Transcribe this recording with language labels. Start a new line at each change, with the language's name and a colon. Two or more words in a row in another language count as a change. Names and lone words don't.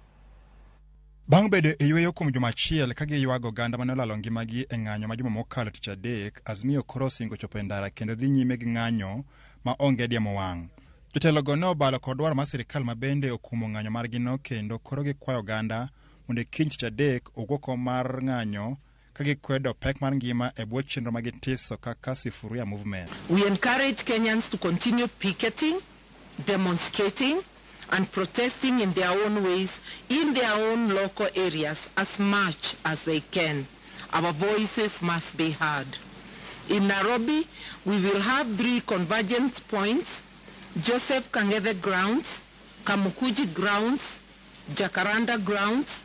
Luo (Kenya and Tanzania): Bang' bedo e yweyo kuom juma achiel ka giywago oganda mane olalo ngimagi e ng'anyo ma juma mokalo tich adek, Azimio koro osingo chopo e ndara kendo dhi nyime gi ng'anyo ma onge diemo wang'. Jotelogo ne obalo kod dwaro mar sirikal ma bende okumo ng'anyo margino, kendo koro gikwayo oganda mondo kiny tich adek owuok mar ng'anyo ka gikwedo pek mar ngima e bwo chenro ma gitiso kaka Sifuria Movement.
English: We encourage Kenyans to continue picketing, demonstrating and protesting in their own ways, in their own local areas, as much as they can. Our voices must be heard. In Nairobi, we will have 3 convergence points: Joseph Kang'ethe Grounds, Kamukunji Grounds, Jacaranda Grounds.